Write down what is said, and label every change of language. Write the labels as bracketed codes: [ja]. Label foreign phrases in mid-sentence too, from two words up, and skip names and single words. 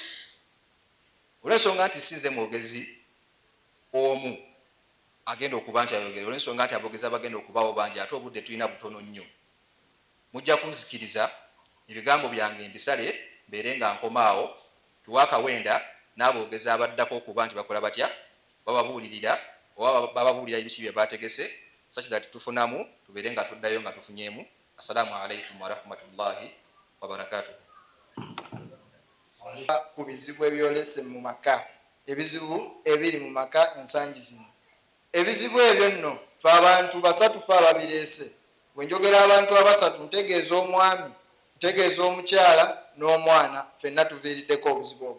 [lg] Olw'ensonga nti sinze mwogezi omu agenda okuba nti ayogera, olw'ensonga nti aboogezi abagenda okubaawo bangi ate obudde tulina butono nnyo, mujja kunzikiriza ebigambo byange mbisale mbeere nga nkomaawo, tuwe akawenda n'aboogezi abaddako okuba nti bakola batya bababuulirira oba bababuulira ebiki bye baategese [en] such that [lg] tufunamu tubeere nga tuddayo nga tufunyeemu. [ar] السلام عليكم ورحمة الله وبركاته. [lg] ku bizibu ebyolese mu maka, ebizibu ebiri mu maka ensangi zino. Ebizibu ebyo nno fe abantu basatu fe ababireese. Bwe njogera abantu abasatu ntegeeza omwami, ntegeeza omukyala n'omwana, ffenna tuviiriddeko obuzibu obwo.